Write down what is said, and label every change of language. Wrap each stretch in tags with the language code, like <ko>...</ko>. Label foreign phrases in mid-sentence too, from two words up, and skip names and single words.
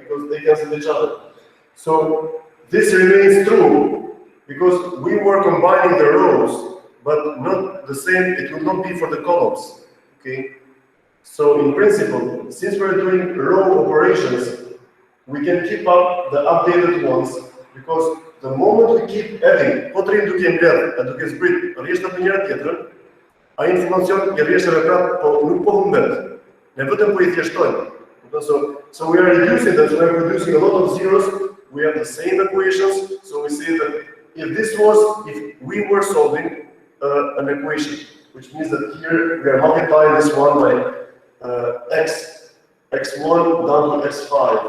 <en>Because they cancel each other. So, this remains true because we were combining the rows, but not the same, it will not be for the columns, okay? So, in principle, since we're doing row operations, we can keep up the updated ones because the moment we keep adding,</en> <sq>potrei duke mbledh, duke zbrit, rresht në njëra tjetrën, ai informacion i rresht edhe prapë, nuk po humbet. Ne vetëm po I thjeshtojmë.</sq> <en>So we are reducing that, so we are producing a lot of zeros, we have the same equations, so we say that if we were solving an equation, which means that here we are multiplying this one by x1 down to x5.</en>